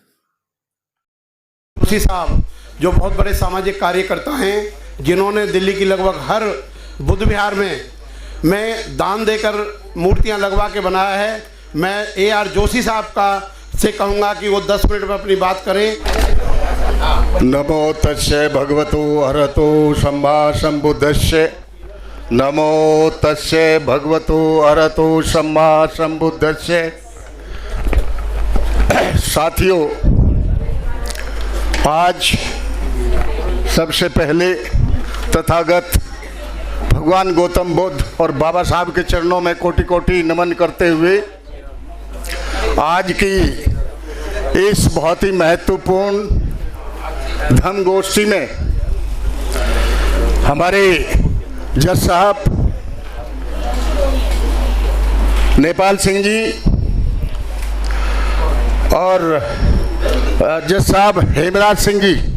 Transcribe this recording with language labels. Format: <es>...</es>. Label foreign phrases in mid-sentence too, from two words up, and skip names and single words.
<hi>जोशी साहब जो बहुत बड़े सामाजिक कार्यकर्ता हैं, जिन्होंने दिल्ली की लगभग हर बुद्ध विहार में दान देकर मूर्तियां लगवा के बनाया है। मैं AR जोशी साहब का से कहूँगा कि वो 10 मिनट में अपनी बात करें।</hi> <pi>नमो तस्से भगवतो अरहतो सम्मा सम्बुद्धस्से। नमो तस्से भगवतो अरहतो सम्मा सम्बुद्धस्से।</pi> <hi>साथियों, आज सबसे पहले तथागत भगवान गौतम बुद्ध और बाबा साहब के चरणों में कोटि कोटि नमन करते हुए आज की इस बहुत ही महत्वपूर्ण धम्म गोष्ठी में हमारे जज साहब नेपाल सिंह जी और जज साहब हेमराज सिंह जी,</hi>